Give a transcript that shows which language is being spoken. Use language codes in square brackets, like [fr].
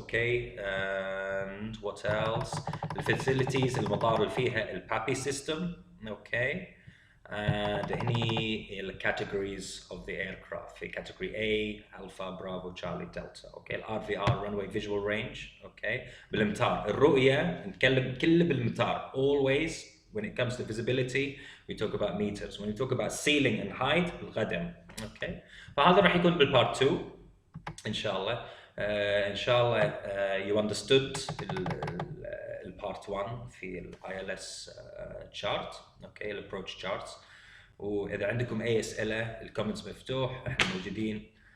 [ar] okay, and what else, الفاسيلتيز، المطار اللي فيها البابي سيستم. [en] okay, and هني الكاتيجوريز of the aircraft. في category A Alpha Bravo Charlie Delta. okay, الار V R runway visual range. [ar] okay, بالامتار، الرؤية نتكلم كله بالامتار always. [en] when it comes to visibility we talk about meters. when we talk about ceiling and height بالقدم. [ar] okay, فهذا راح يكون بالبارت 2 ان شاء الله. ان شاء الله you understood البارت 1 في الاي ال اس chart. اوكي، الابروتش charts. واذا عندكم اي اسئله الكومنتس مفتوح، احنا موجودين.